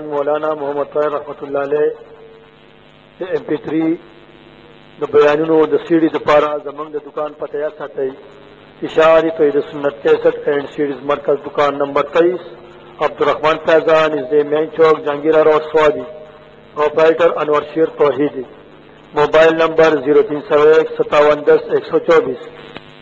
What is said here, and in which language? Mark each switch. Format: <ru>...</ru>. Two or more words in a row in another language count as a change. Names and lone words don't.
<ps>مولانا محمد طاہر رحمت اللہ علیہ دا MP3 دا بیانونو دا سیڈی دا پارا زمان دا دکان پتہ یا ساتھی اشاری توحید سنت 63</ps> <en>and CDs</en> <ps>مرکز دکان نمبر 23 عبدالرحمن فیضان از مین چوک جہانگیرہ روڈ سوادی پروپرائٹر انور شیر توحیدی</ps> <en>mobile number</en> <ps>0301 5710 124</ps>